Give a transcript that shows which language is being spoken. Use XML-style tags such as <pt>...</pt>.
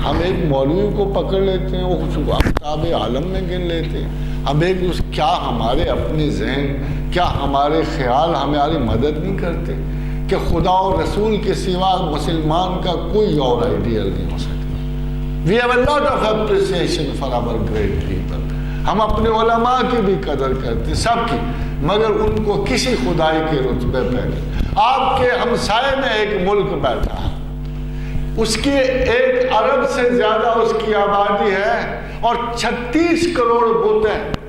<ur>ہم ایک مولوی کو پکڑ لیتے ہیں, وہ آفتاب عالم میں گن لیتے ہیں. ہم ایک کیا ہمارے اپنے ذہن, کیا ہمارے خیال ہماری مدد نہیں کرتے کہ خدا اور رسول کے سوا مسلمان کا کوئی اور آئیڈیل نہیں ہو سکتا.</ur> <en>We have a lot of appreciation for our great people.</en> <ur>ہم اپنے علماء کی بھی قدر کرتے, سب کی, مگر ان کو کسی خدائی کے رتبے پہ نہیں. آپ کے ہمسائے میں ایک ملک بیٹھا ہے, اس کی 1 ارب سے زیادہ اس کی آبادی ہے اور 36 کروڑ بت ہیں.</ur>